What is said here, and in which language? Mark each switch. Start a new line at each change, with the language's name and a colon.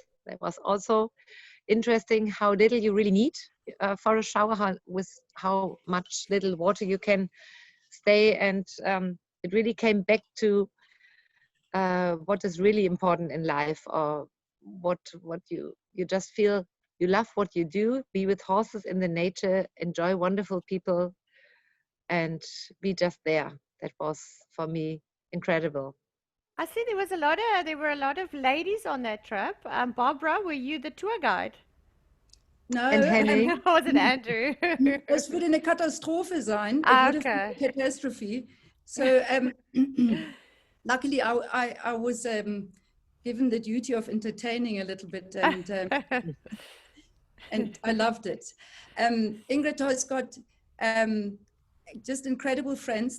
English: That was also interesting how little you really need for a shower, with how much little water you can stay, and it really came back to what is really important in life, or what you just feel you love what you do, be with horses in the nature, enjoy wonderful people, and be just there. That was for me incredible. I see there were a lot of ladies on that trip. Barbara, were you the tour guide? No. And Henny? Was it Andrew?
German: Das würde eine Katastrophe sein.
English: A catastrophe. So luckily I was given the duty of entertaining a little bit, and I loved it. Ingrid has got just incredible friends.